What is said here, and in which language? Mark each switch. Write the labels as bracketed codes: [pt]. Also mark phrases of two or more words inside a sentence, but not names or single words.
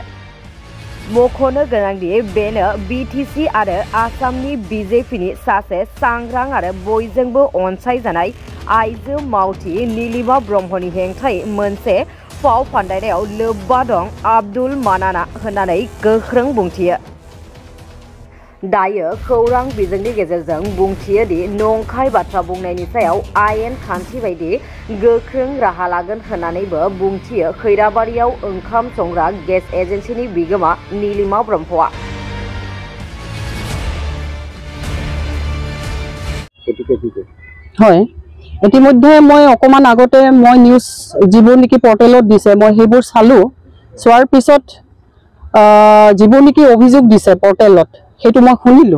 [brx] मख'नो गोनांदि बेनो बिटिसि आरो आसामनि बिजेपिनि सासे सांग्रां आरो बयजोंबो अनसायजानाय आइजो मावथि नीलिमा ब्रह्मनि हेंथायै मोनसे फाव फान्दायनायाव लोब्बा दं अब्दुल मानाना होननानै गोख्रों बुंथियो। दायो खौरां बिजोंनि गेजेरजों बुंथियो दि नंखाय बाथ्रा बुंनायनि सायाव आयेन खान्थि बायदि गोख्रों राहा लागोन होननानैबो बुंथियो खैराबारियाव ओंखाम संग्रा गेस एजेन्सिनि बिगोमा नीलिमा ब्रह्मआ। [as] হয়, ইতিমধ্যে মই অকমান আগতে মই নিউজ যিবোৰ নেকি পৰ্টেলত দিছে মই সেইবোৰ চালো। চোৱাৰ পিছত যিবোৰ নেকি অভিযোগ দিছে পৰ্টেলত সেইটো মই শুনিলো।